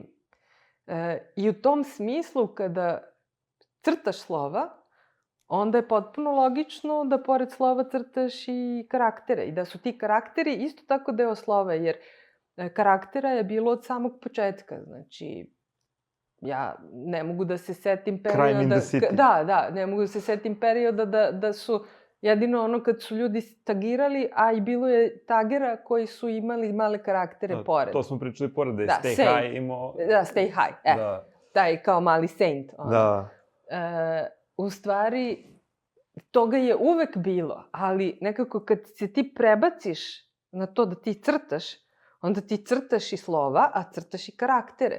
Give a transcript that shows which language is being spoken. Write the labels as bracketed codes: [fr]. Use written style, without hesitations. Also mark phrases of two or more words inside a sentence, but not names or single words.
[sr] I u tom smislu, kada crtaš slova, onda je potpuno logično da pored slova crtaš i karaktere. I da su ti karakteri isto tako deo slova, jer karaktera je bilo od samog početka. Znači, ja ne mogu da se setim perioda... [en] Crime in the city. [sr] Da, ne mogu da se setim perioda da su jedino ono kad su ljudi tagirali, a i bilo je tagera koji su imali male karaktere pored. To smo pričali pored, da je Stay High imao... Da, Stay High, taj kao mali saint. Da. U stvari, toga je uvek bilo, ali nekako kad se ti prebaciš na to da ti crtaš, onda ti crtaš i slova, a crtaš i karaktere.